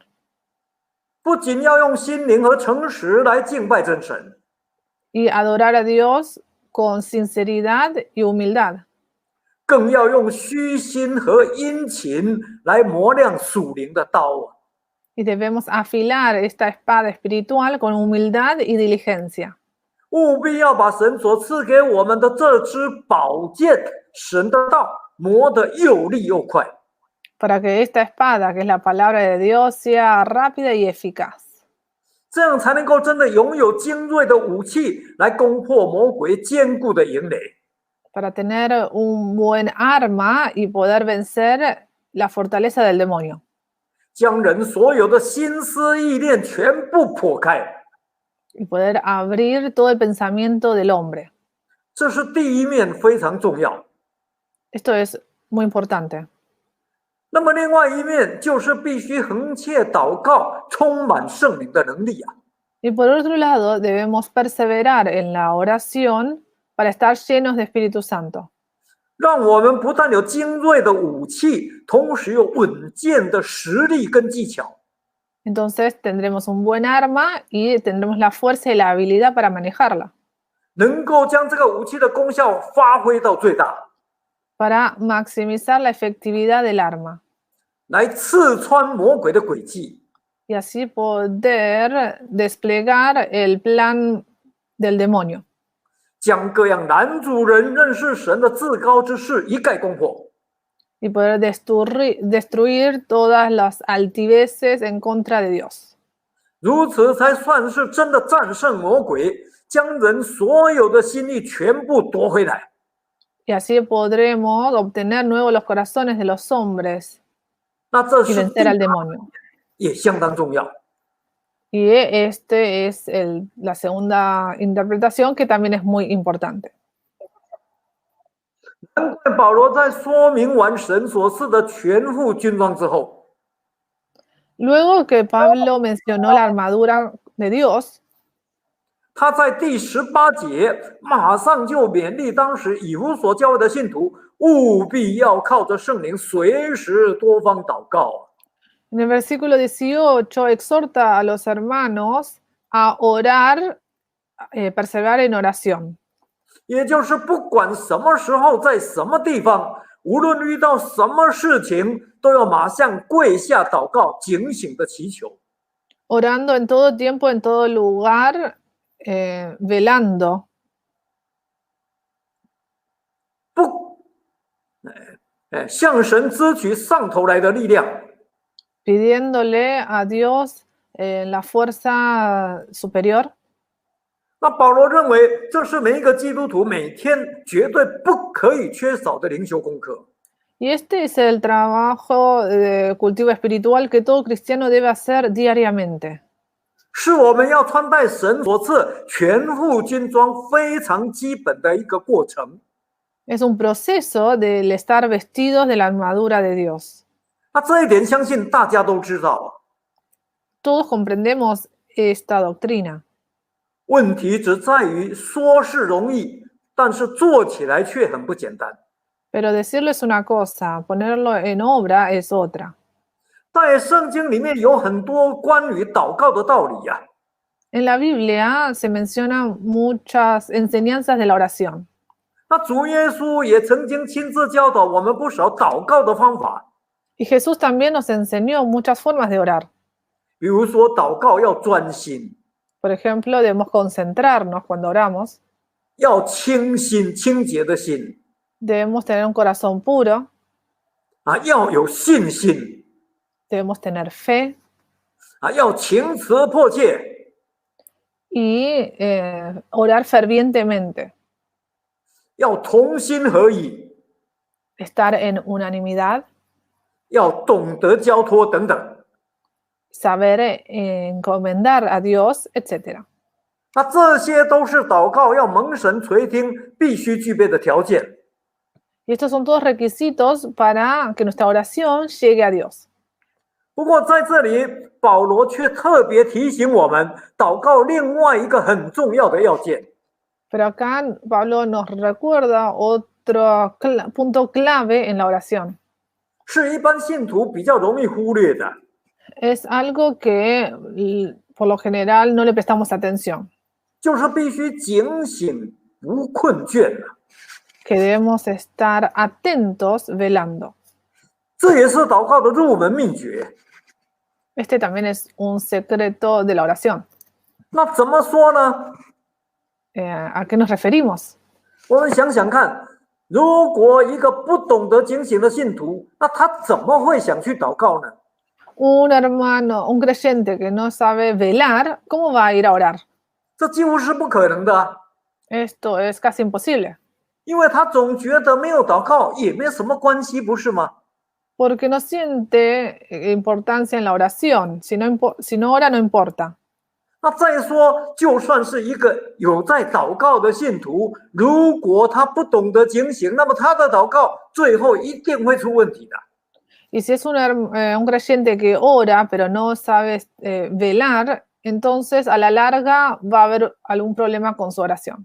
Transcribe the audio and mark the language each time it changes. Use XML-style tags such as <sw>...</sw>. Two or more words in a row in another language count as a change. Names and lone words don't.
<zh>不仅要用心灵和诚实来敬拜真神。</zh> <es>Y adorar a Dios con sinceridad y humildad.</es> <zh>更要用虚心和殷勤来磨亮属灵的刀。</zh> <es>Y debemos afilar esta espada espiritual con humildad y diligencia.</es> <zh>务必要把神所赐给我们的这支宝剑，神的道，磨得又利又快。</zh> <es>Para que esta espada, que es la palabra de Dios, sea rápida y eficaz.</es> <zh>这样才能够真的拥有精锐的武器来攻破魔鬼坚固的营垒。</zh> <es>Para tener un buen arma y poder vencer la fortaleza del demonio.</es> <zh>将人所有的心思意念全部破开。</zh> <es>Y poder abrir todo el pensamiento del hombre.</es> <zh>这是第一面，非常重要。</zh> <es>Esto es muy importante.</es> <zh>那么另外一面就是必须恒切祷告，充满圣灵的能力啊。</zh> <es>Y por otro lado, debemos perseverar en la oración para estar llenos de Espíritu Santo.</es> <zh>让我们不但有精锐的武器，同时有稳健的实力跟技巧。</zh> <es>Entonces tendremos un buen arma y tendremos la fuerza y la habilidad para manejarla.</es> <zh>能够将这个武器的功效发挥到最大。</zh> <es>para maximizar la efectividad del arma</es> <zh>来刺穿魔鬼的诡计，</zh> <es>y así poder desplegar el plan del demonio</es> <zh>将各样拦阻人认识神的自高之事一概攻破。</zh> <es>y poder destruir todas las altiveces en contra de Dios.</es> <zh>如此才算是真的战胜魔鬼，将人所有的心意全部夺回来。</zh> <es>Y así podremos obtener nuevos los corazones de los hombres</es> <zh>那这</zh> <es>y</es> <zh>是</zh> <es>vencer al demonio.</es> <zh>也相当重要。</zh> <es>Y este es la segunda interpretación que también es muy importante.</es> <zh>难怪保罗在说明完神所赐的全副军装之后，</zh> <es>Luego que Pablo mencionó la armadura de Dios,</es> <zh>他在第18节马上就勉励当时以弗所教会的信徒，务必要靠着圣灵随时多方祷告。</zh> <es>en el versículo 18 exhorta a los hermanos a orar, perseverar en oración.</es> <zh>也就是不管什么时候在什么地方，无论遇到什么事情，都要马上跪下祷告，警醒的祈求。</zh> <es>Orando en todo tiempo, en todo lugar, velando.</es> <zh>向神支取上头来的力量，</zh> <es>pidiéndole a Dios la fuerza superior.</es> <zh>那保罗认为这是每一个基督徒每天绝对不可以缺少的灵修功课。</zh> <es>Y este es el trabajo de cultivo espiritual que todo cristiano debe hacer diariamente.</es> <zh>是我们要穿戴神所赐全副军装非常基本的一个过程。</zh> <es>Es un proceso del estar vestidos de la armadura de Dios.</es> <zh>那这一点相信大家都知道啊。</zh> <es>Todos comprendemos esta doctrina.</es> <zh>问题只在于说是容易，但是做起来却很不简单。</zh> <es>Pero decirlo es una cosa, ponerlo en obra es otra.</es> <zh>在圣经里面有很多关于祷告的道理呀、</zh> <es>En la Biblia se mencionan muchas enseñanzas de la oración.</es> <zh>那主耶稣也曾经亲自教导我们不少祷告的方法，</zh> <es>Y Jesús también nos enseñó muchas formas de orar.</es> <zh>比如说祷告要专心，</zh> <es>Por ejemplo, debemos concentrarnos cuando oramos.</es> <zh>要清心清洁的心</zh> <es>Debemos tener un corazón puro.</es> <zh>啊，要有信心</zh> <es>Debemos tener fe</es> <zh>啊，要情辞迫切，</zh> <es>y orar fervientemente.</es> <zh>要同心合意，</zh> <es>Estar en unanimidad.</es> <zh>要懂得交托等等。</zh> <es>Saber encomendar a Dios, etc.</es> <zh>那这些都是祷告要蒙神垂听必须具备的条件。</zh> <es>Y estos son todos requisitos para que nuestra oración llegue a Dios.</es> <zh>不过在这里，保罗却特别提醒我们，祷告另外一个很重要的要件，</zh> <es>Pero acá Pablo nos recuerda otro punto clave en la oración.</es> <zh>是一般信徒比较容易忽略的，</zh> <es>Es algo que por lo general no le prestamos atención,</es> <zh>就是必须警醒不困倦啊。</zh> <es>que debemos estar atentos velando.</es> <zh>这也是祷告的入门秘诀。</zh> <es>Este también es un secreto de la oración.</es> <zh>那怎么说呢？</zh> <es>¿A qué nos referimos?</es> <zh>我们想想看，如果一个不懂得警醒的信徒，那他怎么会想去祷告呢？</zh> <es>Un hermano, un creyente que no sabe velar, ¿cómo va a ir a orar?</es> <zh>这几乎是不可能的啊，</zh> <es>Esto es casi imposible,</es> <zh>因为他总觉得没有祷告也没什么关系，不是吗？</zh> <es>porque no siente importancia en la oración. Si no ora, no importa.</es> <zh>那再说，就算是一个有在祷告的信徒，如果他不懂得警醒，那么他的祷告最后一定会出问题的。</zh> <es>Y si es un creyente que ora, pero no sabe velar, entonces a la larga va a haber algún problema con su oración.</es>